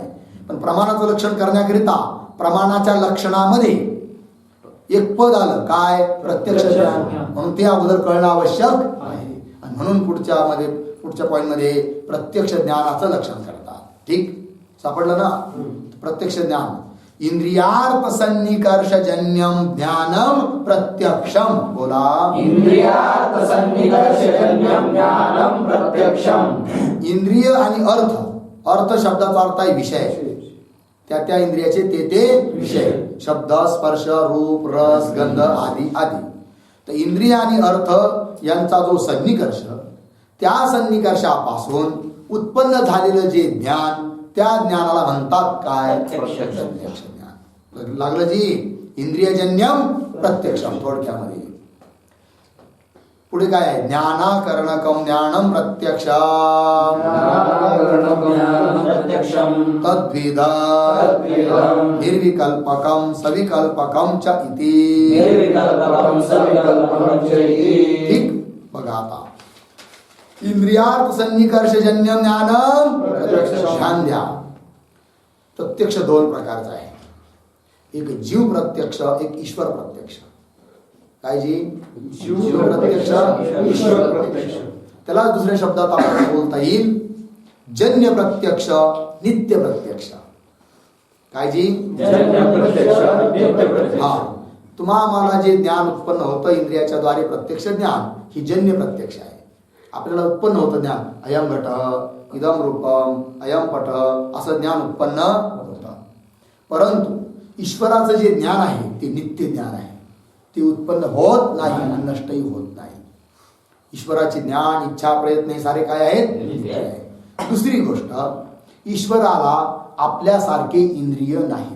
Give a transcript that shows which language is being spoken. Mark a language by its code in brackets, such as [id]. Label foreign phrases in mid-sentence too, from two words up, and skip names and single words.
[mr] पण प्रमाणाचं लक्षण करण्याकरिता प्रमाणाच्या लक्षणामध्ये एक पद आलं काय? प्रत्यक्ष ज्ञान. म्हणून ते अगोदर कळणं आवश्यक आहे. आणि म्हणून पुढच्या पॉइंट मध्ये प्रत्यक्ष ज्ञानाचं लक्षण करतात. ठीक सापडलं ना? प्रत्यक्ष ज्ञान [sa] इंद्रियार्थ सन्निकर्षजन्यम ज्ञानम प्रत्यक्षम. [mr] बोला, [sa] इंद्रियार्थ सन्निकर्षजन्यम ज्ञानम प्रत्यक्षम. [mr] इंद्रिय आणि अर्थ, अर्थ शब्दाचा अर्थ आहे विषय, त्या इंद्रियाचे ते विषय, शब्द स्पर्श रूप रस गंध आदी आदी. तर इंद्रिय आणि अर्थ यांचा जो सन्निकर्ष, त्या सन्निकर्षापासून उत्पन्न झालेलं जे ज्ञान, त्या ज्ञानाला म्हणतात काय? प्रत्यक्ष ज्ञान. लागलं जी? [sa] इंद्रियजन्यम प्रत्यक्षम. [mr] थोडक्यामध्ये पुढे काय आहे? [sa] ज्ञानाकरणकम ज्ञानम प्रत्यक्षम तद्विद निर्विकल्पकम सविकल्पकम च इति. [mr] ठीक बघा आता, [sa] इंद्रियार्थ सन्निकर्षजन्य ज्ञानम [mr] ध्यान द्या. प्रत्यक्ष दोन प्रकारचा आहे, एक जीव प्रत्यक्ष, एक ईश्वर प्रत्यक्ष. काय जी? जीव प्रत्यक्ष, ईश्वर प्रत्यक्ष. त्याला दुसऱ्या शब्दात आपल्याला बोलता येईल जन्य प्रत्यक्ष, नित्य प्रत्यक्ष. काय जी? जन्य प्रत्यक्ष, नित्य प्रत्यक्ष. हा, तुम्हाला जे ज्ञान उत्पन्न होतं इंद्रियाच्या द्वारे प्रत्यक्ष ज्ञान, ही जन्य प्रत्यक्ष आहे. आपल्याला उत्पन्न होतं ज्ञान, [sa] अयम घट इदम रूपम अयम पट, [mr] असं ज्ञान उत्पन्न होतं. परंतु ईश्वराचं जे ज्ञान आहे ते नित्य ज्ञान आहे. ते उत्पन्न होत नाही आणि नष्टही होत नाही. ईश्वराचे ज्ञान इच्छा प्रयत्न हे सारे काय आहेत? दुसरी गोष्ट, ईश्वराला आपल्यासारखे इंद्रिय नाहीत.